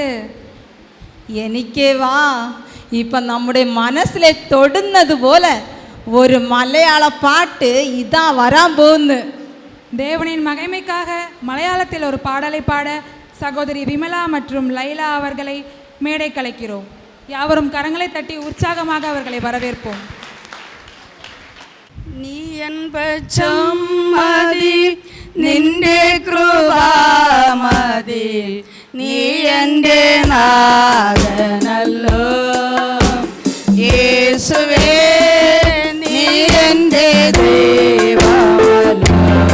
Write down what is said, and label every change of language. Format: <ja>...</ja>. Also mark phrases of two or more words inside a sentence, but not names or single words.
<ta>எனக்கேவா இப்போ நம்முடைய மனசில் தொடுனது போல ஒரு மலையாள பாட்டு இதான் வராம்போன்னு. தேவனின் மகிமைக்காக மலையாளத்தில் ஒரு பாடலை பாட சகோதரி விமலா மற்றும் லைலா அவர்களை மேடை கலைக்கிறோம். யாவரும் கரங்களை தட்டி உற்சாகமாக அவர்களை வரவேற்போம்.</ta> <ml>നീ എൻപക്ഷം മതി, നിന്റെ കൃപ മതി, നീ എൻ്റെ നാഥനല്ലോ. യേശുവേ നീ എൻ്റെ ദൈവമല്ലോ.</ml>